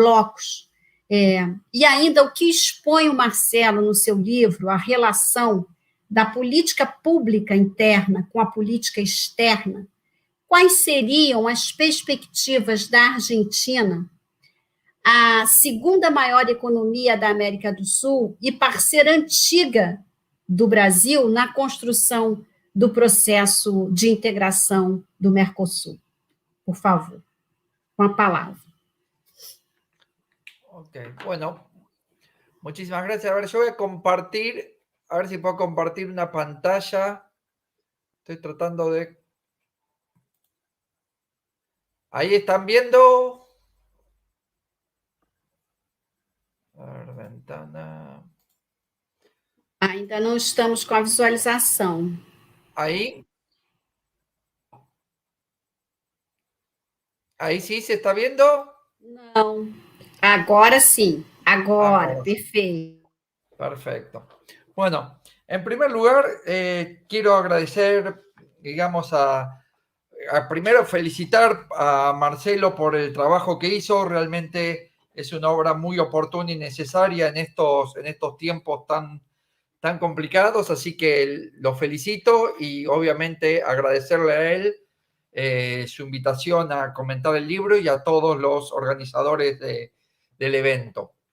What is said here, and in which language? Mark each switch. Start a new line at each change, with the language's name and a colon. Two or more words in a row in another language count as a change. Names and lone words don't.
Portuguese: blocos, e ainda o que expõe o Marcelo no seu livro, a relação da política pública interna com a política externa, quais seriam as perspectivas da Argentina, a segunda maior economia da América do Sul e parceira antiga do Brasil na construção do processo de integração do Mercosul? Por favor, com a palavra.
Spanish: Ok, bueno, muchísimas gracias. A ver, yo voy a compartir, a ver si puedo compartir una pantalla. Estoy tratando de... Ahí están viendo. A ver, ventana.
Portuguese: Ainda não estamos com a visualização.
Spanish: Ahí. Ahí sí se está viendo.
Portuguese: Não. Agora sim. Agora, perfeito.
Spanish: Perfecto. Bueno, en primer lugar, quiero agradecer, digamos, primero felicitar a Marcelo por el trabajo que hizo. Realmente es una obra muy oportuna y necesaria en estos tiempos tan complicados, así que lo felicito y obviamente agradecerle a él su invitación a comentar el libro y a todos los organizadores del evento.